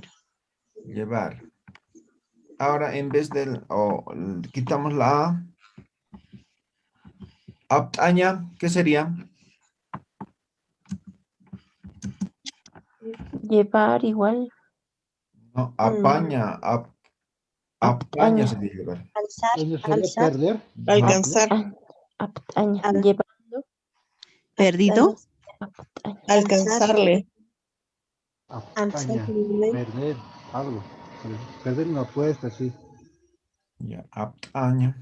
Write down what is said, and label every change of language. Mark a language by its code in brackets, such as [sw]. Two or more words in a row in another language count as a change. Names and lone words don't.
[es] llevar. Ahora, en vez del, quitamos la A. Aptaña, ¿qué sería? Llevar igual. No, [ay] apaña, apaña Aptaña. [es] sería llevar. Alzar, Eso sería alzar, perder. Alcanzar. [ay] Aptaña. Al- [es] Llevando. Perdido. [ay] Aptaña. [es] Alcanzarle. alzar, Apaña. Perder algo. Sí, perder una apuesta, sí. Ya, aptaña.